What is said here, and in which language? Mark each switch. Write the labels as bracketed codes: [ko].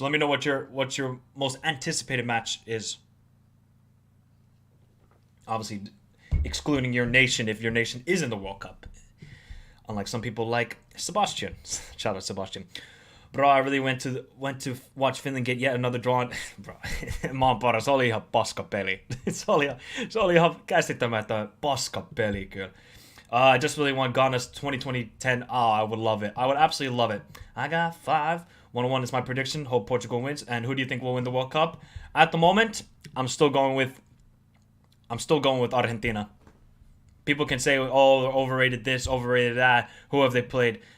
[en] Let me know what your most anticipated match is. Obviously, excluding your nation if your nation is in the World Cup. Unlike some people like Sebastian. Shout out Sebastian. Bro, I really went to watch Finland get yet another draw. [fi] Bro, maan paras, oli ihan paskapeli. Se oli ihan käsittämätön paskapeli kyllä. [en] I just really want Ghana's 2020-10. I would love it. I would absolutely love it. I got 5. 1-1 is my prediction. Hope Portugal wins. And who do you think will win the World Cup? At the moment, I'm still going with Argentina. People can say, oh, they're overrated this, overrated that. Who have they played?